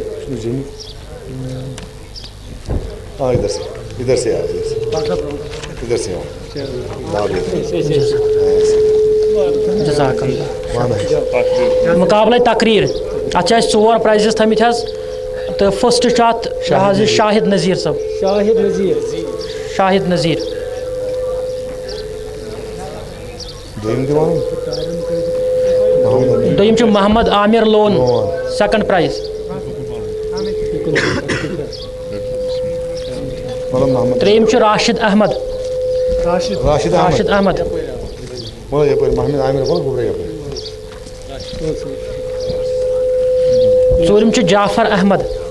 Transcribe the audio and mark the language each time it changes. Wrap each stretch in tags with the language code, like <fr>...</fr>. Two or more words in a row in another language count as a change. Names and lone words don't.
<ur>ہاں ادھر سے ادھر سے</ur> <ar>جزاک اللہ</ar> <ks>مقابلہ تقریر اتھ 4 پرائزز تھمت حظ تو فسٹ ات شاہد نذیر صاحب شاہد نذیر دویم چھ محمد عامر لون</ks> <en>second prize</en> <ks>تریم چھ راشد احمد ژوٗرِم چھُ جعفر احمد</ks>